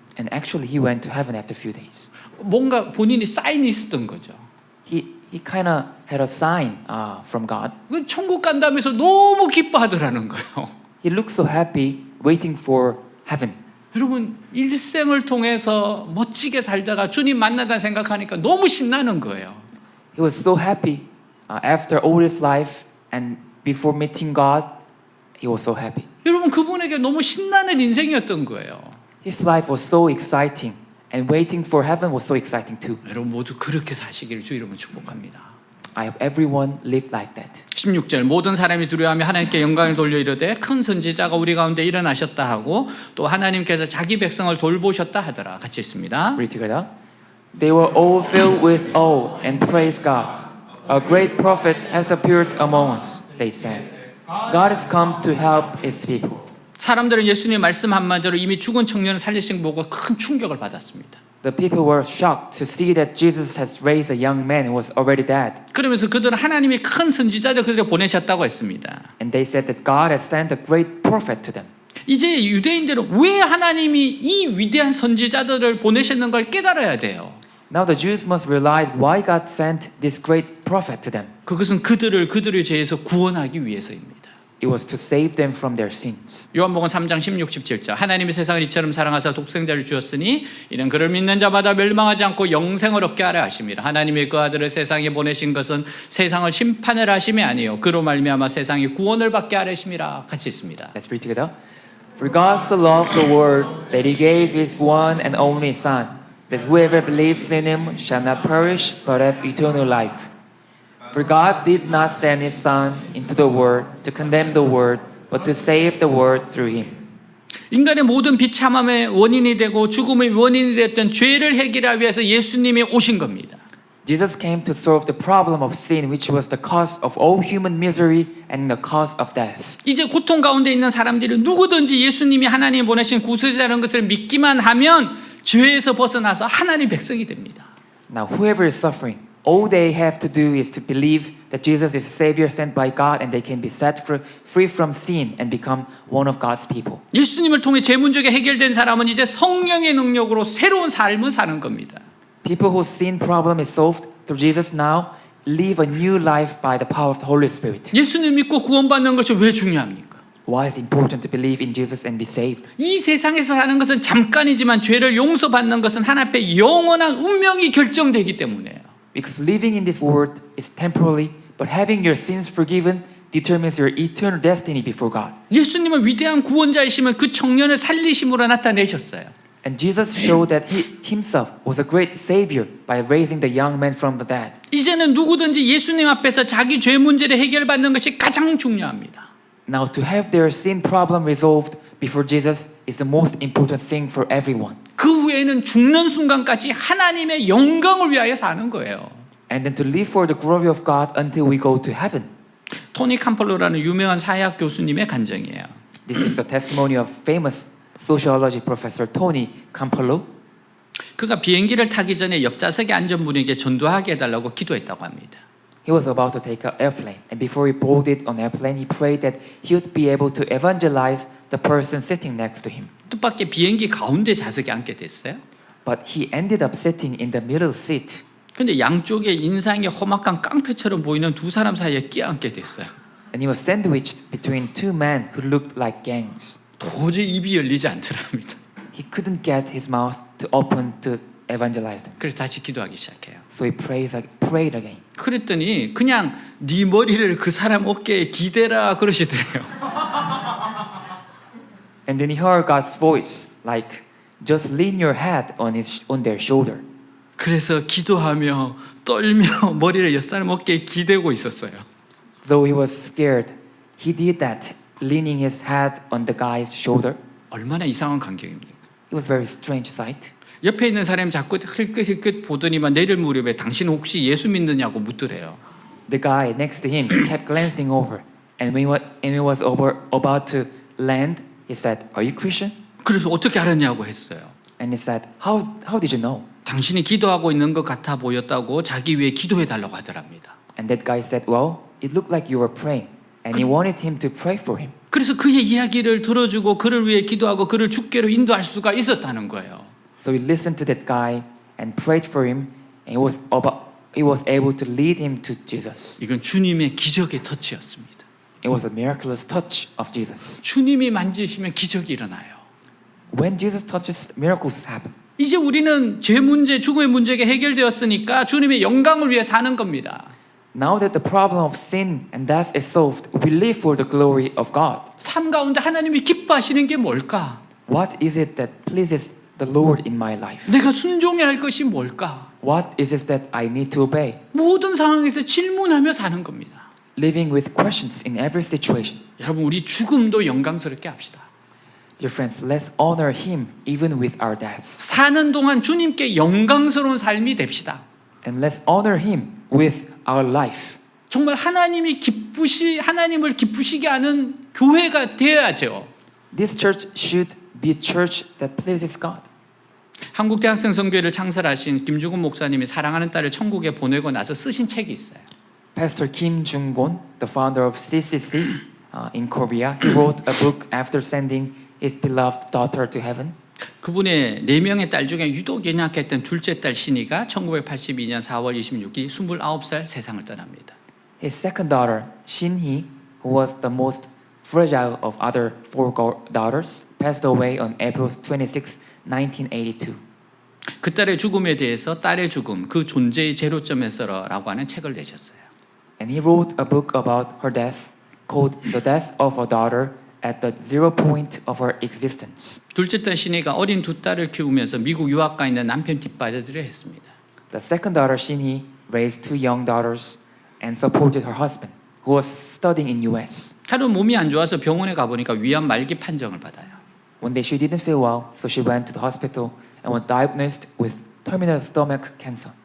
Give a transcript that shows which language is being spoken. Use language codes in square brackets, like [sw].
[en] And actually, he went to heaven after a few days. [ko] 뭔가 본인이 사인이 있었던 거죠. [en] He kind of had a sign from God. [ko] 그 천국 간다면서 너무 기뻐하더라는 거예요. [en] He looked so happy, waiting for heaven. [ko] 여러분 일생을 통해서 멋지게 살다가 주님 만나다 생각하니까 너무 신나는 거예요. [en] He was so happy after all his life and before meeting God. He was so happy. [ko] 여러분 그분에게 너무 신나는 인생이었던 거예요. [en] His life was so exciting, and waiting for heaven was so exciting too. [ko] 여러분 모두 그렇게 사시기를 주 이름으로 축복합니다. [en] I hope everyone lived like that. [ko] 16절 모든 사람이 두려워하며 하나님께 영광을 돌려 이르되 큰 선지자가 우리 가운데 일어나셨다 하고 또 하나님께서 자기 백성을 돌보셨다 하더라. 같이 읽습니다. [en] Read together. They were all filled with awe and praised God. A great prophet has appeared among us, they said. God has come to help his people. [ko] 사람들은 예수님 말씀 한마디로 이미 죽은 청년을 살리신 거 보고 큰 충격을 받았습니다. [en] The people were shocked to see that Jesus has raised a young man who was already dead. [ko] 그러면서 그들은 하나님이 큰 선지자를 그들에게 보내셨다고 했습니다. [en] And they said that God has sent a great prophet to them. [ko] 이제 유대인들은 왜 하나님이 이 위대한 선지자들을 보내셨는 걸 깨달아야 돼요. [en] Now the Jews must realize why God sent this great prophet to them. [ko] 그것은 그들의 죄에서 구원하기 위해서입니다. [en] It was to save them from their sins. [ko] 요한복음 3장 16, 17절 하나님이 세상을 이처럼 사랑하사 독생자를 주었으니 이는 그를 믿는 자마다 멸망하지 않고 영생을 얻게 하려 하심이라. 하나님이 그 아들을 세상에 보내신 것은 세상을 심판을 하심이 아니요 그로 말미암아 세상이 구원을 받게 하려 하심이라. 같이 있습니다. [en] Let's read together. For God so loved the world that he gave his one and only Son, that whoever believes in him shall not perish but have eternal life. For God did not send his Son into the world to condemn the world, but to save the world through him. [ko] 인간의 모든 비참함의 원인이 되고 죽음의 원인이 됐던 죄를 해결하기 위해서 예수님이 오신 겁니다. [en] Jesus came to solve the problem of sin, which was the cause of all human misery and the cause of death. [ko] 이제 고통 가운데 있는 사람들이 누구든지 예수님이 하나님 보내신 구세주라는 것을 믿기만 하면 죄에서 벗어나서 하나님 백성이 됩니다. [en] Now, whoever is suffering, all they have to do is to believe that Jesus is a Savior sent by God, and they can be set free from sin and become one of God's people. [ko] 예수님을 통해 죄 문제가 해결된 사람은 이제 성령의 능력으로 새로운 삶을 사는 겁니다. [en] People whose sin problem is solved through Jesus now live a new life by the power of the Holy Spirit. [ko] 예수님 믿고 구원받는 것이 왜 중요합니까? [en] Why is it important to believe in Jesus and be saved? [ko] 이 세상에서 사는 것은 잠깐이지만 죄를 용서받는 것은 하나님 앞에 영원한 운명이 결정되기 때문에요. [en] Because living in this world is temporary, but having your sins forgiven determines your eternal destiny before God. [ko] 예수님은 위대한 구원자이심을 그 청년을 살리심으로 나타내셨어요. [en] And Jesus showed that he himself was a great savior by raising the young man from the dead. [ko] 이제는 누구든지 예수님 앞에서 자기 죄 문제를 해결받는 것이 가장 중요합니다. [en] Now to have their sin problem resolved before Jesus is the most important thing for everyone. [ko] 그 후에는 죽는 순간까지 하나님의 영광을 위하여 사는 거예요. [en] And then to live for the glory of God until we go to heaven. [ko] 토니 캄펄로라는 유명한 사회학 교수님의 간증이에요. [en] This is the testimony of famous sociology professor Tony Campolo. [ko] 그가 비행기를 타기 전에 옆좌석에 앉은 분에게 전도하게 해달라고 기도했다고 합니다. [en] He was about to take an airplane, and before he boarded on airplane, he prayed that he would be able to evangelize the person sitting next to him. [ko] 뜻밖의 비행기 가운데 좌석에 앉게 됐어요. [en] But he ended up sitting in the middle seat. [ko] 근데 양쪽에 인상이 험악한 깡패처럼 보이는 두 사람 사이에 끼어앉게 됐어요. [en] And he was sandwiched between two men who looked like gangs. [ko] 도저히 입이 열리지 않더랍니다. [en] He couldn't get his mouth to open to evangelize them. [ko] 그래서 다시 기도하기 시작해요. [en] So he prayed again. [ko] 그랬더니 그냥 네 머리를 그 사람 어깨에 기대라 그러시더래요. [en] And then he heard God's voice, like, just lean your head on their shoulder. [ko] 그래서 기도하며 떨며 머리를 옆 사람 어깨에 기대고 있었어요. [en] Though he was scared, he did that, leaning his head on the guy's shoulder. [ko] 얼마나 이상한 광경입니까? [en] It was a very strange sight. [ko] 옆에 있는 사람이 자꾸 흘끗흘끗 보더니만 내릴 무렵에 당신 혹시 예수 믿느냐고 묻더래요. [en] The guy next to him kept glancing over, and when he was about to land, he said, "Are you Christian?" [ko] 그래서 어떻게 알았냐고 했어요. [en] And he said, "How did you know?" [ko] 당신이 기도하고 있는 것 같아 보였다고 자기 위해 기도해 달라고 하더랍니다. [en] And that guy said, "Well, it looked like you were praying," and he wanted him to pray for him. [ko] 그래서 그의 이야기를 들어주고 그를 위해 기도하고 그를 주께로 인도할 수가 있었다는 거예요. [en] So he listened to that guy and prayed for him, and he was able to lead him to Jesus. [ko] 이건 주님의 기적의 터치였습니다. [en] It was a miraculous touch of Jesus. [ko] 주님이 만지시면 기적이 일어나요. [en] When Jesus touches, miracles happen. [ko] 이제 우리는 죄 문제, 죽음의 문제가 해결되었으니까 주님의 영광을 위해 사는 겁니다. [en] Now that the problem of sin and death is solved, we live for the glory of God. [ko] 삶 가운데 하나님이 기뻐하시는 게 뭘까? [en] What is it that pleases the Lord in my life? [ko] 내가 순종해야 할 것이 뭘까? [en] What is it that I need to obey? [ko] 모든 상황에서 질문하며 사는 겁니다. [en] Living with questions in every situation. [ko] 여러분, 우리 죽음도 영광스럽게 합시다. [en] Dear friends, let's honor Him even with our death. [ko] 사는 동안 주님께 영광스러운 삶이 됩시다. [en] And let's honor Him with our life. [ko] 정말 하나님을 기쁘시게 하는 교회가 되어야죠. [en] This church should be a church that pleases God. [ko] 한국 대학생 선교회를 창설하신 김주곤 목사님이 사랑하는 딸을 천국에 보내고 나서 쓰신 책이 있어요. [en] Pastor Kim Jung-gon, the founder of CCC in Korea, he wrote a book after sending his beloved daughter to heaven. [ko] 그분의 4명의 딸 중에 유독 연약했던 둘째 딸 신이가 1982년 4월 26일 29살 세상을 떠납니다. [en] His second daughter, Shin-hee, who was the most fragile of other four daughters, passed away on April 26, 1982. [ko] 그 딸의 죽음에 대해서 딸의 죽음, 그 존재의 제로점에서라고 하는 책을 내셨어요. [en] And he wrote a book about her death called The Death of a Daughter at the zero point of her existence. [ko] 둘째 딸 신이가 어린 두 딸을 키우면서 미국 유학 가 있는 남편 뒷바라지를 했습니다. [en] The second daughter, Shinhee, raised two young daughters and supported her husband, who was studying in U.S. [ko] 하루 몸이 안 좋아서 병원에 가보니까 위암 말기 판정을 받아요. [en] One day she didn't feel well, so she went to the hospital and was diagnosed with terminal stomach cancer.